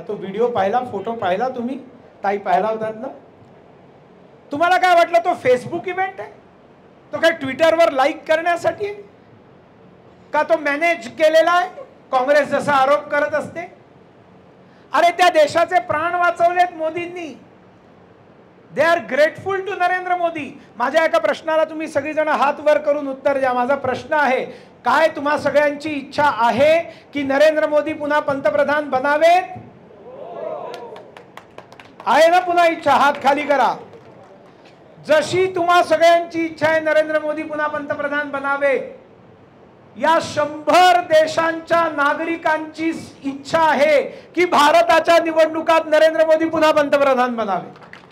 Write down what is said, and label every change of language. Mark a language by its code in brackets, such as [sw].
[mr] तो व्हिडिओ पाहिला, फोटो पाहिला तुम्ही? ताई पाहिला होतात ना? तुम्हाला काय वाटलं तो फेसबुक इव्हेंट आहे? तो काय ट्विटरवर लाईक करण्यासाठी आहे का? तो मॅनेज केलेला आहे काँग्रेस जसा आरोप करत असते? अरे त्या देशाचे प्राण वाचवलेत मोदींनी। [en] They are grateful to Narendra Modi. [mr] माझ्या एका प्रश्नाला तुम्ही सगळीजण हात वर करून उत्तर द्या। माझा प्रश्न आहे, काय तुम्हा सगळ्यांची इच्छा आहे की नरेंद्र मोदी पुन्हा पंतप्रधान बनावेत? आहे ना पुन्हा इच्छा? हात खाली करा। जशी तुम्हा सगळ्यांची इच्छा आहे नरेंद्र मोदी पुन्हा पंतप्रधान बनावे, या 100 देशांच्या नागरिकांची इच्छा आहे की भारताच्या निवडणुकात नरेंद्र मोदी पुन्हा पंतप्रधान बनावे।